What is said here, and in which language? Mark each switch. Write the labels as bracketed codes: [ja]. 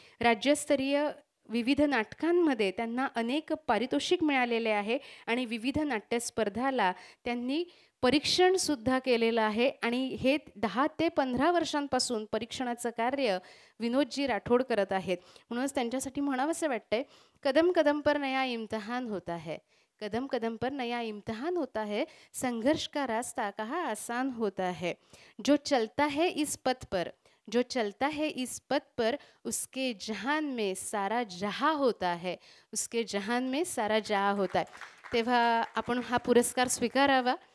[mr] राज्यस्तरीय विविध नाटकांमध्ये त्यांना अनेक पारितोषिक मिळालेले आहे आणि विविध नाट्यस्पर्धाला त्यांनी परीक्षणसुद्धा केलेलं आहे. आणि हे 10 ते 15 वर्षांपासून परीक्षणाचं कार्य विनोदजी राठोड करत आहेत. म्हणूनच त्यांच्यासाठी म्हणावंसं वाटतंय, [hi] कदम कदम पर नया इम्तिहान होता है, कदम कदम पर नया इम्तिहान होता है, संघर्ष का रास्ता कहाँ आसान होता है, जो चलता है इस पथ पर, जो चलता है इस पथ पर, उसके जहान में सारा जहाँ होता है, उसके जहान में सारा जहाँ होता है. [mr] तेव्हा आपण हा पुरस्कार स्वीकारावा.